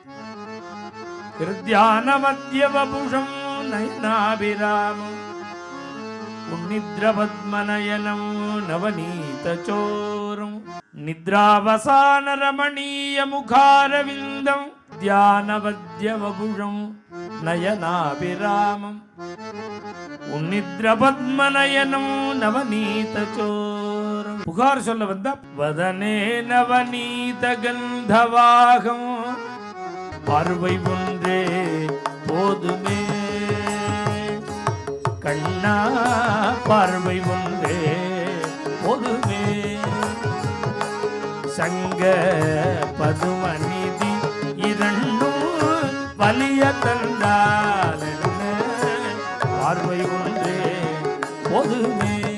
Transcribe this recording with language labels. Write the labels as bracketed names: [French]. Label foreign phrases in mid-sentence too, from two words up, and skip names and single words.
[Sanskrit] हृद्यानमद्यवपुषं नयनाभिरामम् उन्निद्रपद्मनयनं नवनीतचोरम् निद्रावसानरमणीयमुखारविन्दम् ध्यानवद्यवपुषं नयनाभिरामम् उन्निद्रपद्मनयनं नवनीतचोरम्. [Tamil] புகார் சொல்ல வந்த வதனே நவநீத கந்தவாகம் பார்வை ஒன்றே போதுமே கண்ணா பார்வை ஒன்றே போதுமே சங்க பதுமநிதி இரண்டும் வலிய தந்தால் பார்வை ஒன்றே போதுமே